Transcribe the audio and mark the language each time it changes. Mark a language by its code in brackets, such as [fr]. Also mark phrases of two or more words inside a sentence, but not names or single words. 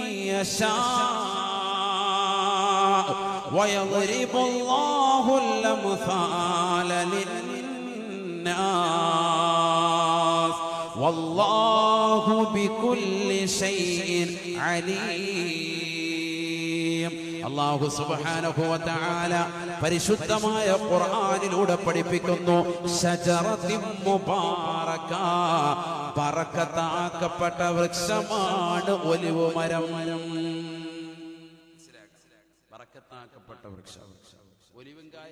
[ar] يشاء ويضرب الله الأمثال للناس والله بكل شيء عليم. الله سبحانه وتعالى [ml] പരിശുദ്ധമായ ഖുർആനിലൂടെ പഠിപ്പിക്കുന്നു, [ar] شجرة مباركة, [ml] ബറക്കത്താക്കപ്പെട്ട വൃക്ഷമാണ് ഒലിവ് മരം. ബറക്കത്താക്കപ്പെട്ട വൃക്ഷം, ഒലിവുങ്കായ.